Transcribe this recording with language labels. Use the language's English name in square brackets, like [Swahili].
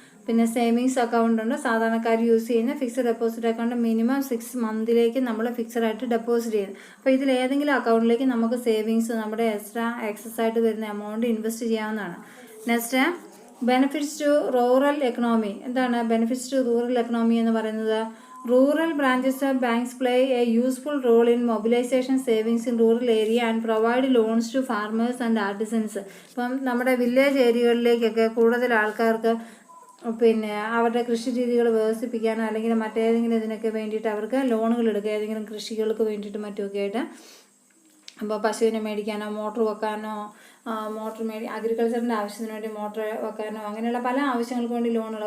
[Malayalam] പിന്നെ savings account ഉണ്ട്, സാധാരണക്കാർ യൂസ് ചെയ്യുന്ന. ഫിക്സഡ് ഡെപ്പോസിറ്റ് അക്കൗണ്ട് മിനിമം 6 മന്തിലേക്ക് നമ്മൾ ഫിക്സഡ് ആയിട്ട് ഡെപ്പോസിറ്റ് ചെയ്യുന്നു. അപ്പോൾ ഇതിൽ ഏതെങ്കിലും അക്കൗണ്ടിലേക്ക് നമുക്ക് സേവിങ്സ്, നമ്മുടെ എക്സസ് ആയിട്ട് വരുന്ന എമൗണ്ട് ഇൻവെസ്റ്റ് ചെയ്യാവുന്നതാണ്. Next, benefits to rural economy. എന്താണ് ബെനിഫിറ്റ്സ് ടു റൂറൽ എക്കണോമി എന്ന് പറയുന്നത്? [English] Rural branches of banks play a useful role in mobilization savings in rural area and provide loans to farmers and artisans. [Malayalam] ഇപ്പം നമ്മുടെ village ഏരിയകളിലേക്കൊക്കെ കൂടുതൽ ആൾക്കാർക്ക് പിന്നെ അവരുടെ കൃഷി രീതികൾ വികസിപ്പിക്കാനോ അല്ലെങ്കിൽ മറ്റേതെങ്കിലും ഇതിനൊക്കെ വേണ്ടിയിട്ട് അവർക്ക് ലോണുകൾ എടുക്കുക, ഏതെങ്കിലും കൃഷികൾക്ക് വേണ്ടിയിട്ട് മറ്റുമൊക്കെ ആയിട്ട്. അപ്പോൾ പശുവിനെ മേടിക്കാനോ മോട്ടർ വെക്കാനോ മോട്ടോർ അഗ്രികൾച്ചറിൻ്റെ ആവശ്യത്തിന് വേണ്ടി മോട്ടോർ വെക്കാനോ അങ്ങനെയുള്ള പല ആവശ്യങ്ങൾക്ക് വേണ്ടി ലോണുകൾ.